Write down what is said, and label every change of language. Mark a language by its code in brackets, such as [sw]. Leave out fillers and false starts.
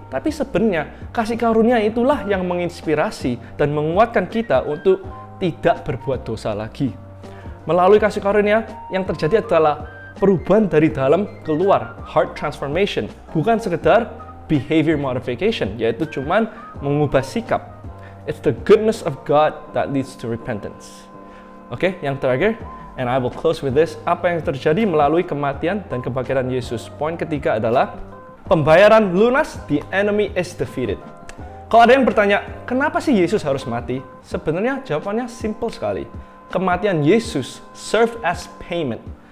[id] Tapi sebenarnya kasih karunia itulah yang menginspirasi dan menguatkan kita untuk tidak berbuat dosa lagi. Melalui kasih karunia yang terjadi adalah perubahan dari dalam keluar, [en] heart transformation, [id] bukan sekedar [en] behavior modification, [id] yaitu cuman mengubah sikap. [en] It's the goodness of God that leads to repentance. [id] Oke, yang terakhir, [en] and I will close with this, [id] apa yang terjadi melalui kematian dan kebangkitan Yesus. Poin ketiga adalah pembayaran lunas, [en] the enemy is defeated. [id] Kalau ada yang bertanya, kenapa sih Yesus harus mati? Sebenarnya jawabannya simple sekali. Kematian [en] Yesus served as payment.